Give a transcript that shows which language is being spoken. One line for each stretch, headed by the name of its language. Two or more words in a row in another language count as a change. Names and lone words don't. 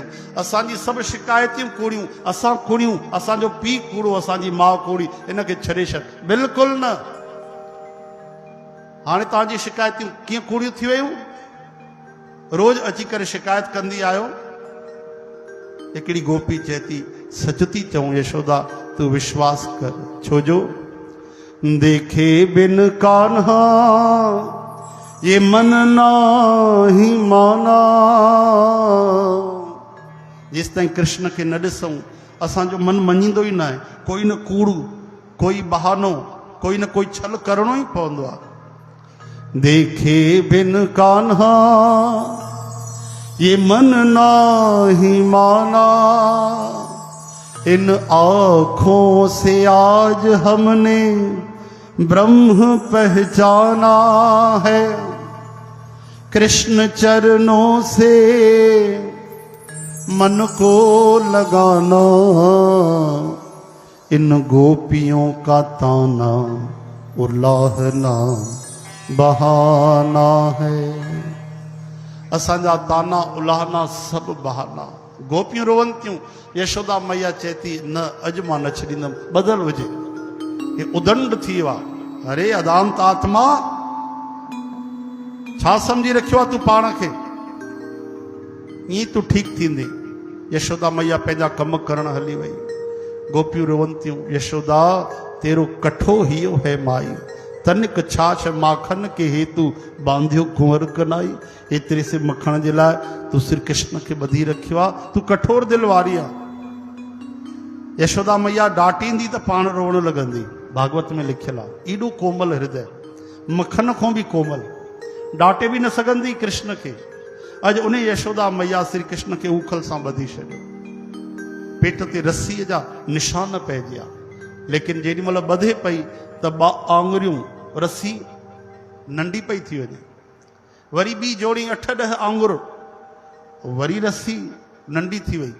Sindhi: असांजी सभु शिकायतियूं कूड़ियूं असां कूड़ियूं असांजो पीउ कूड़ो असांजी माउ कूड़ी हिनखे छॾे छॾ। बिल्कुलु न। हाणे तव्हांजी शिकायतियूं कीअं कूड़ियूं थी वियूं। रोज़ अची करे शिकायत कंदी आहियो। हिकिड़ी गोपी चए थी सच थी चऊं यशोदा तू विश्वास कर।
Hindi: छो जो देखे बिन कान्हा ये मन नाही माना।
Sindhi: जेसि ताईं कृष्ण खे न ॾिसूं असांजो मन मञींदो ई न आहे। कोई न कूड़ कोई बहानो कोई न कोई छल करणो ई पवंदो आहे।
Hindi: देखे बिन कान्हा ये मन नाही माना। इन आँखों से आज हमने ब्रह्म पहचाना है। कृष्ण चरणों से मन को लगाना इन गोपियों का ताना उलाहना बहाना है।
Sindhi: असांजा
Hindi: ताना उलाहना सब बहाना।
Sindhi: गोपियूं रोवन थियूं, यशोदा मैया चेती न अॼु मां न छॾींदमि, बदल हुजे। ये उदंड थी वियो आहे। अरे अदांत आत्मा, छा सम्झी रखियो आहे तूं पाण खे? ईअं तूं ठीकु थींदे। यशोदा मैया पंहिंजा कम करण हली वई। गोपियूं रोवन थियूं,
Hindi: यशोदा तेरो कठो हियो है माई, तनिक छाछ माखन के हेतु बांधियो कुंवर कनाई।
Sindhi: एतिरे से मखण जे लाइ तूं श्री कृष्ण खे ॿधी रखियो आहे, तूं कठोर दिल वारी आहे। यशोदा मैया डांटींदी त पाण रोअण लॻंदी। भागवत में लिखियलु आहे, एॾो कोमल हृदय, मखन खां बि कोमल, डांटे बि न सघंदी कृष्ण खे। अॼु उन यशोदा मैया श्री कृष्ण खे उखल सां ॿधी छॾियो। पेट ते रस्सीअ जा निशान पइजी विया। लेकिन जेॾी महिल ॿधे पई त 2 आङुरियूं रस्सी नंढी पई थी वञे, वरी ॿी जोड़ी 8-10 आङुर, वरी रस्सी नंढी थी वई।